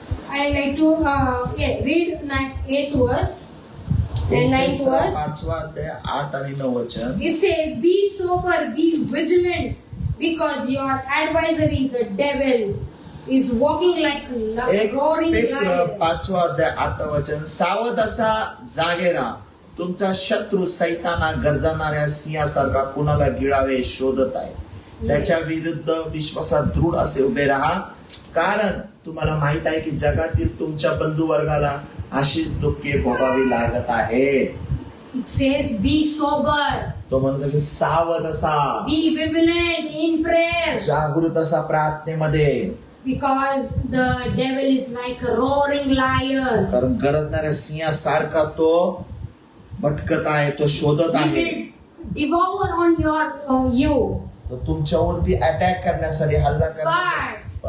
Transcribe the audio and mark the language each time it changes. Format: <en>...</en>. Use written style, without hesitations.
<en>I like to read 8 to us and 9 to us.</en> <mr>5वा अध्याय 8 आणि 9 वचन.</mr> <en>It says, be sober, be vigilant, because your adversary, the devil, is walking like a</en> <mr>1</mr> <en>roaring</en> <mr>पेत्र</mr> <en>lion.</en> <mr>5वा अध्याय 8 वचन. सावध असा, जागे राहा. तुमचा शत्रू सैताना गरजणाऱ्या सिंहासारखा कुणाला गिळावे शोधत आहे. त्याच्या विरुद्ध विश्वासात दृढ असे उभे राहा, कारण तुम्हाला माहित आहे की जगातील तुमच्या बंधुवर्गाला अशीच दुःखे भोगावी लागत आहेत.</mr> <en>It says, be sober,</en> <mr>तो म्हणतो की सावध असा,</mr> <en>be vigilant in prayer,</en> <mr>जागृत असा प्रार्थनेमध्ये,</mr> <en>because the devil is like a roaring lion.</en> <mr>कारण गरजणाऱ्या सिंहासारखा तो भटकत आहे, तो शोधत</mr> <en>He</en> <mr>आहे.</mr> <en>will devour on you.</en> <mr>तो तुमच्यावरती अटॅक करण्यासाठी, हल्ला करण्यासाठी.</mr>